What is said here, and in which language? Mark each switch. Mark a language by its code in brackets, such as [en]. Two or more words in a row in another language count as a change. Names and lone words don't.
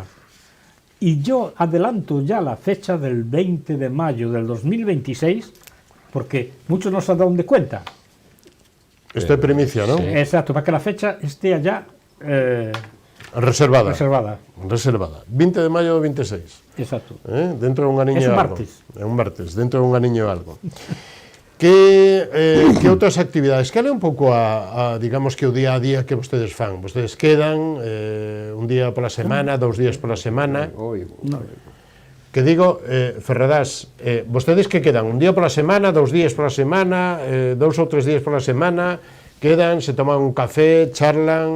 [es] Y yo adelanto ya la fecha del 20 de mayo del 2026, porque muchos no se han dado de cuenta. Esto es primicia, ¿no? Sí. Exacto, para que la fecha esté allá reservada. 20 de mayo 26. Exacto. Dentro de un aniño es un algo. martes. [gl] É un martes, dentro de un aniño algo. Que outras actividades? Cal é un pouco digamos que o día a día que vostedes fan? Vostedes quedan un día pola semana, 2 días pola semana? Que digo, Ferradas, vostedes que quedan un día pola semana, 2 días pola semana, 2 ou 3 días pola semana, quedan, se toman un café, charlan...